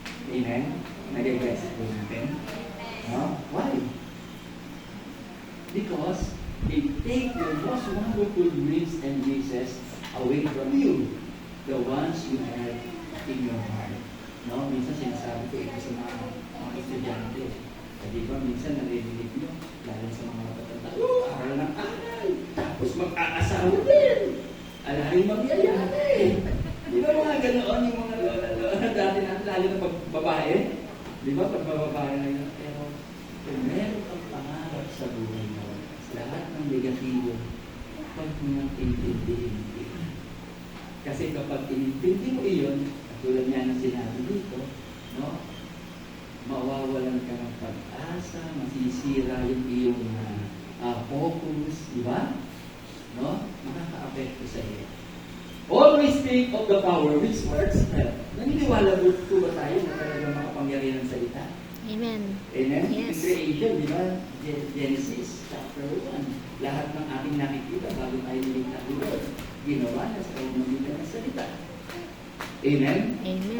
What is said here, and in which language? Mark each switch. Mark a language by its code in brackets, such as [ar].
[tl] Amen? Nag-guess po natin. No? Why? [en] Because they take the most wonderful dreams and wishes away from you. The ones you have in your heart. [tl] No? Minsan sinasabi ko ito sa mga estudyante. Di ba, minsan narinig nyo, lalo sa mga matatanda, aral ng aral, tapos mag-aasawa din. Alaring magyayari. Di ba mga ganoon, yung mga lola dati natin, lalo na pagbabae? Di ba, pagbababae na yun? Pero, kung meron kang pangarap sa buhay mo, lahat ng negatibo, huwag mo nang intindihin. Kasi kapag inintindi mo iyon, tulad niya ng sinabi dito, no? Mawawalan ka ng pag-asa, masisira yung iyong focus, di ba? No? Makaka-apekto sa iyo. [en] Always think of the power which works well. [tl] Naniniwala po ba tayo na talagang makapangyarihan ng salita? Amen. Amen? [en] Yes. In creation, di ba? Genesis chapter 1. [tl] Lahat ng ating nakikita bago tayo nilikha ni Lord, ginawa na sa pamamagitan ng salita. Amen? Amen.